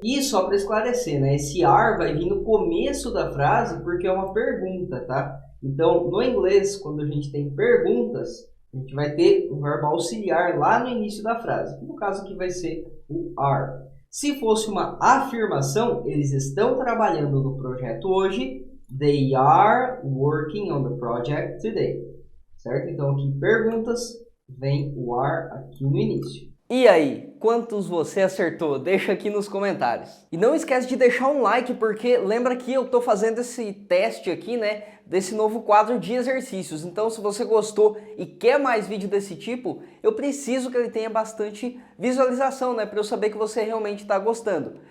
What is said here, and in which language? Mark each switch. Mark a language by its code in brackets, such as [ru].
[pt] E só para esclarecer, né, esse are vai vir no começo da frase porque é uma pergunta, tá? Então, no inglês, quando a gente tem perguntas, A gente vai ter o verbo auxiliar lá no início da frase, que no caso aqui vai ser o are. Se fosse uma afirmação, eles estão trabalhando no projeto hoje. [en] They are working on the project today. [pt] Certo? Então aqui perguntas, vem o are aqui no início. E aí, quantos você acertou? Deixa aqui nos comentários. E não esquece de deixar um like, porque lembra que eu tô fazendo esse teste aqui, né, desse novo quadro de exercícios. Então, se você gostou e quer mais vídeo desse tipo, eu preciso que ele tenha bastante visualização, né, para eu saber que você realmente está gostando.